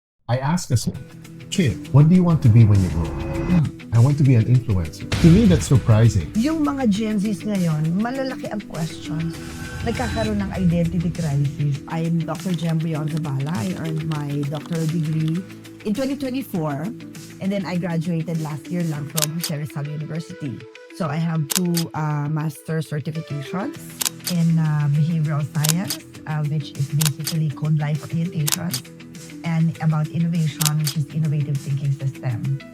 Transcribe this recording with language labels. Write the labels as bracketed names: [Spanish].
[English] I asked a kid, what do you want to be when you grow up? I want to be an influencer. To me, that's surprising. [Filipino] Yung mga Gen Zs ngayon, malalaki ang questions. Nagkakaroon ng identity crisis. [English] I'm Dr. Jem Brion Zabala. I earned my doctoral degree in 2024. And then I graduated last year lang from Jose Rizal University. So I have two master certifications in behavioral science, which is basically called life orientation, and about innovation, which is innovative thinking system.